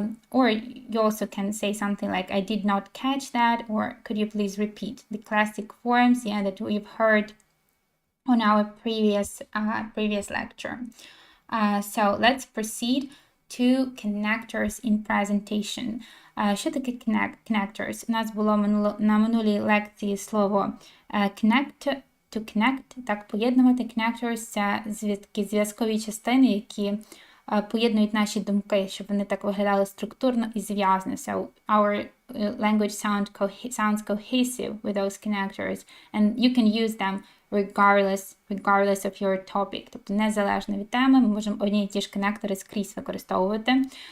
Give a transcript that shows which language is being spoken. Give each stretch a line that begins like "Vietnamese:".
English: Or you also can say something like, I did not catch that, or could you please repeat? The classic forms, yeah, that we've heard on our previous lecture. So let's proceed to connectors in presentation.
Ukrainian: Що таке connectors? У нас було на минулій лекції слово connect, to connect, так, поєднувати. Connectors – це зв'язкові частини, які поєднують наші думки, щоб вони так виглядали структурно і зв'язно.
English: So our language sounds cohesive with those connectors, and you can use them regardless of your topic.
Ukrainian: Тобто незалежно від теми, ми можемо одні і ті ж конектори скрізь використовувати.